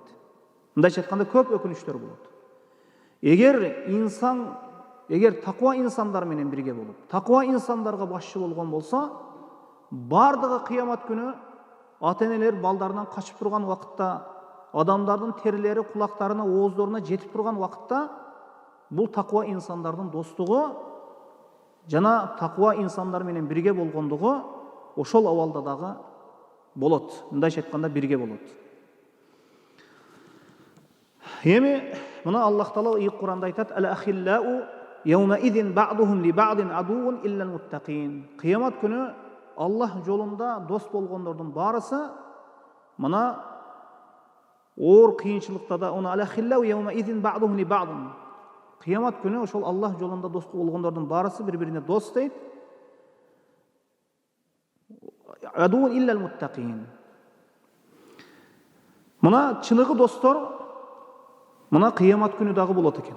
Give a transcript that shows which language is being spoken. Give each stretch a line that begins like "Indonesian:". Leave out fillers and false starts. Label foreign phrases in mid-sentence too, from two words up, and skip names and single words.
Kyrgyz: Мындайча айтканда көп өкүнүчтөр болот. Эгер таква инсандар менен бирге болуп, таква инсандарга башчы болгон болсо, бардыгы кыямат күнү ата-энелер балдарынан качып турган убакытта, адамдардын терилери кулактарына, ооздоруна жетип турган убакытта, бул таква инсандардын достугу жана таква инсандар менен бирге болгондугу ошол абалда дагы болот. Мындайча айтканда бирге болот. Эми мына
Arabic: الله تعالى
Kyrgyz: ийик Куранда айтат:
Arabic: "الأخلاء يومئذ بعضهم لبعض عدو إلا المتقين."
Kyrgyz: Кыямат күнү Аллах жолунда дос болгондордун барысы мына оор кыйынчылыкта да уну
Arabic: الأخلاء يومئذ بعضهم لبعض.
Kyrgyz: Кыямат күнү ошол Аллах жолунда дос болгондордун барысы бири-бирине дос дейт.
Arabic: عدو إلا المتقين.
Kyrgyz: Мына чыныгы достор мына кыямат күнү дагы болот экен.